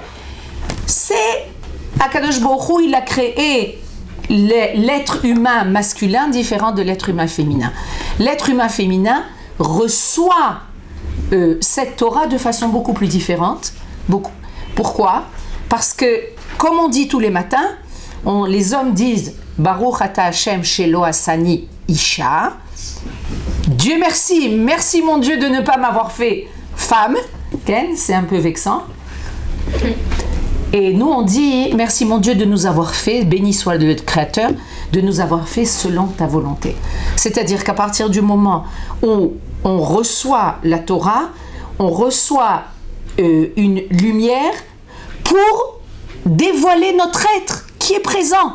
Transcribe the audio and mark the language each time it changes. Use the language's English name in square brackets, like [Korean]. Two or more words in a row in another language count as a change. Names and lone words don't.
[French] C'est [Hebrew] הקדוש ברוך הוא, [French] il a créé l'être humain masculin différent de l'être humain féminin. L'être humain féminin reçoit cette Torah de façon beaucoup plus différente. Pourquoi? Parce que, comme on dit tous les matins, les hommes disent [Hebrew] ברוך אתה השם שלא עשני אשה. [French] Dieu merci, merci mon Dieu de ne pas m'avoir fait femme. C'est un peu vexant. Et nous on dit merci mon Dieu de nous avoir fait, béni soit le Créateur, de nous avoir fait selon ta volonté. C'est-à-dire qu'à partir du moment où on reçoit la Torah, on reçoit une lumière pour dévoiler notre être qui est présent.